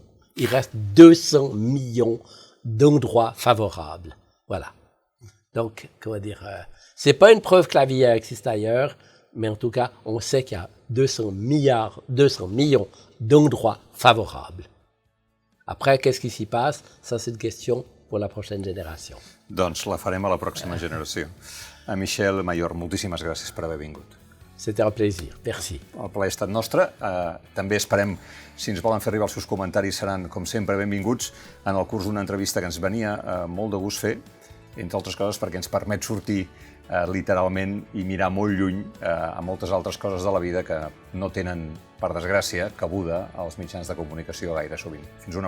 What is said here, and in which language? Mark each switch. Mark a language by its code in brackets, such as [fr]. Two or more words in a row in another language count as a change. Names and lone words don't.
[fr] Il reste 200 millions d'endroits favorables. Voilà. Donc, comment dire, c'est pas une preuve que la vie existe ailleurs, mais en tout cas, on sait qu'il y a 200 millions d'endroits favorables. Après, qu'est-ce qui s'y passe? Ça, c'est une question pour la prochaine génération. [ca] Doncs la farem a la pròxima generació. A Michel Mayor, moltíssimes gràcies per haver vingut. [fr] C'était un plaisir. Merci. [ca] El plaer ha estat nostre. També esperem, si ens volen fer arribar els seus comentaris, seran, com sempre, benvinguts en el curs d'una entrevista que ens venia molt de gust fer, entre altres coses perquè ens permet sortir literalment i mirar molt lluny a moltes altres coses de la vida que no tenen, per desgràcia, cabuda als mitjans de comunicació gaire sovint.